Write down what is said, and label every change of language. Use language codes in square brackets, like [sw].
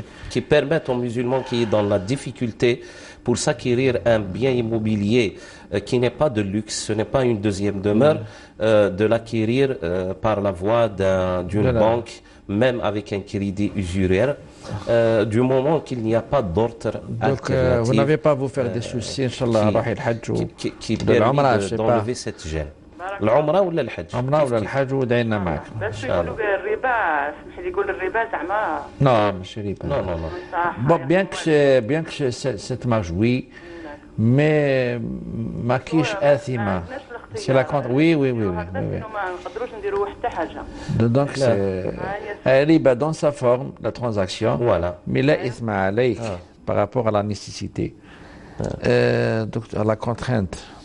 [fr] qui permettent aux musulmans qui sont dans la difficulté pour s'acquérir un bien immobilier qui n'est pas de luxe, ce n'est pas une deuxième demeure, de l'acquérir par la voie d'une banque, même avec un crédit usuraire, du moment qu'il n'y a pas d'ordre alternatif. Vous n'avez pas à vous faire des soucis, Inch'Allah, qui permet d'enlever cette gêne. [ar] العمره ولا الحج؟ عمره ولا الحج ودعينا معك. بس يقولوا الربا، اسمح لي يقول الربا زعما. [fr] Non, [ar] ماشي ربا. [fr] Non. Bon, bien que cette marge, oui, mais [ar] ما كاينش آثمة. [fr] C'est la contre. Oui. [ar] ما نقدروش نديروا حتى حاجه. [fr] Donc c'est riba dans sa forme, la transaction. Voilà. Mais là, [ar] إثم عليك [fr] par rapport à la nécessité, à la contrainte.